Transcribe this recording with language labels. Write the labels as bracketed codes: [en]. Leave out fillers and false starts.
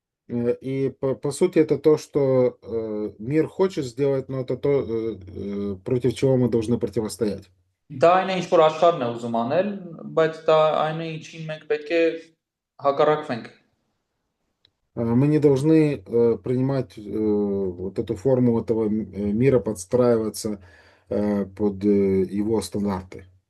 [ru] И по сути это то, что мир хочет сделать, но это то, против чего мы должны противостоять. [hy] Դա այն է ինչ որ աշխարհն է ուզում անել, բայց դա այն է ինչին մենք պետք է հակառակվենք։ [ru] Мы не должны принимать вот эту форму этого мира, подстраиваться под его стандарты.